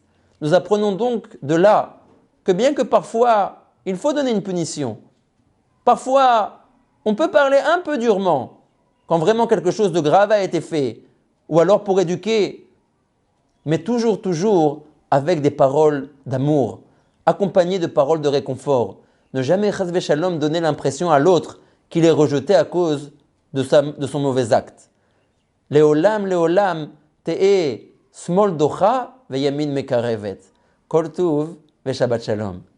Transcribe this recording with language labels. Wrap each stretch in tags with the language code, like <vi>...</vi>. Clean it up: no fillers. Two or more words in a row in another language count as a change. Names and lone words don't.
<fr>Nous apprenons donc de là que bien que parfois il faut donner une punition, parfois on peut parler un peu durement quand vraiment quelque chose de grave a été fait, ou alors pour éduquer, mais toujours avec des paroles d'amour, accompagnées de paroles de réconfort. Ne jamais,</fr> <he>חס שלום,</he> <fr>donner l'impression à l'autre qu'il est rejeté à cause de son mauvais acte.</fr> <he>לעולם, תהא שמאל דוחה וימין מקרבת. כל טוב ושבת שלום.</he>